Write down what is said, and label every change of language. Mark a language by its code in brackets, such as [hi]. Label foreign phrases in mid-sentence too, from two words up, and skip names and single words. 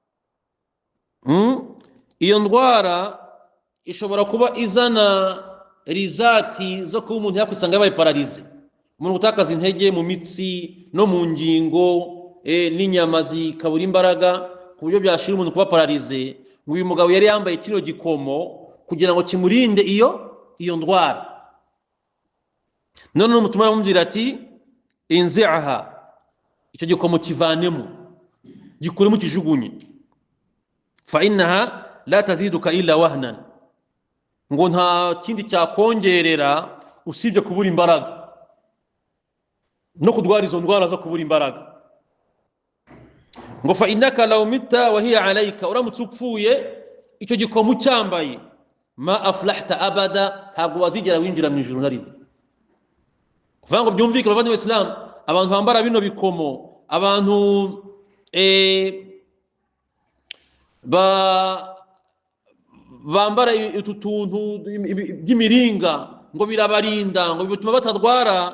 [rw] Iyo ndwara ishobora kuba izana rizati zo kuba umuntu yakwisanga yabaye paralize, umuntu gutakaza intege mu mitsi no mu ngingo n'inyama zikabura imbaraga ku buryo byashira umuntu kuba paralize. Ngo uyu mugabo yari yambaye kino gikomo kugira ngo kimurinde iyo ndwara. None umutumwa aramubwira ati inzi'aha, icyo gikomo kivanemo, gikuremo kijugunye. [ar] فإنها لا تزيدك إلا وهنا, [rw] ngo nta kindi cyakongerera usibye kubura imbaraga no kudwara izo ndwara zo kubura imbaraga. [ar] Ngo فإنك لو مت وهي عليك, [rw] uramutse upfuye icyo gikomo cyambaye, [ar] ما أفلحت أبدا, [rw] ntabwo wazigera winjira mu ijuru na rimwe. Kuvuga ngo byumvikane bavandimwe Islam, abantu bambara bino bikomo, abantu bambara utu tuntu by'imiringa ngo birabarinda, ngo bituma batadwara.